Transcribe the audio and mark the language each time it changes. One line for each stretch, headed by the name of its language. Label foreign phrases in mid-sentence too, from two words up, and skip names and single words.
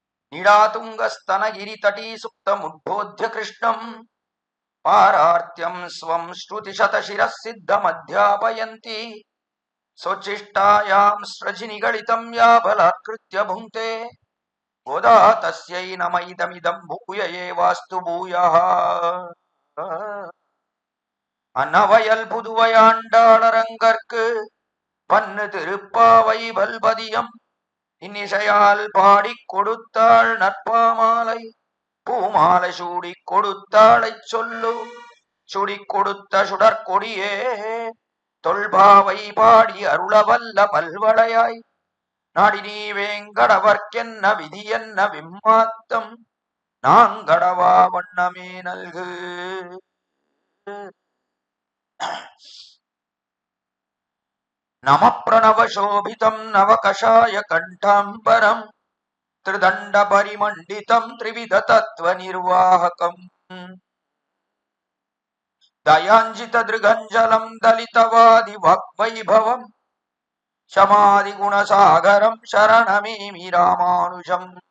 Sanskrit: ನೀಡಾತುಂಗಸ್ತನಗಿರಿತಟೀ ಸುಪ್ತಮುದ್ಬೋಧ್ಯ ಕೃಷ್ಣಂ ಪಾರಾರ್ತ್ಯಂ ಸ್ವಂ ಶ್ರುತಿಶತಶಿರಃಸಿದ್ಧಮಧ್ಯಾಪಯಂತಿ ಸ್ವಚ್ಛಿಷ್ಟಾಯಾಂ ಸ್ರಜಿನಿಗಳಿತಂ ಯಾ ಬಲಾತ್ಕೃತ್ಯ ಭುಂಕ್ತೆ ಗೋದಾ ತಸ್ಯೈ ನಮ ಇದಮಿದಂ ಭೂಯ ಏವಾಸ್ತು ಭೂಯಃ.
Tamil: அன்னவயல் புதுவையாண்டாளரங்கற்கு பன்னு திருப்பாவை பல்பதியம் இன்னிசையால் பாடிக் கொடுத்தாள் நற்பாமாலை பூமாலை சூடிக் கொடுத்தாளைச் சொல்லு சுடிக் கொடுத்த சுடற்கொடியே தொல்பாவை பாடி அருளவல்ல பல்வளையாய் நாடினீ வேங்கடவர்க்கென்ன விதியென்ன விம்மாத்தம் நாங்கடவா வண்ணமே நல்கு.
Sanskrit: ನಮ ಪ್ರಣವ ಶೋಭಿತಂ ನವಕಷಾಯ ಕಂಠಾಂಬರಂ ತ್ರಿದಂಡ ಪರಿಮಂಡಿತಂ ತ್ರಿವಿಧ ತತ್ವ ನಿರ್ವಾಹಕಂ ದಯಾಂಜಿತ ದೃಗಂಜಲಂ ದಲಿತವಾದಿ ವಾಗ್ವೈಭವಂ ಶಮಾದಿ ಗುಣಸಾಗರಂ ಶರಣಮೇಮಿ ರಾಮಾನುಜಂ.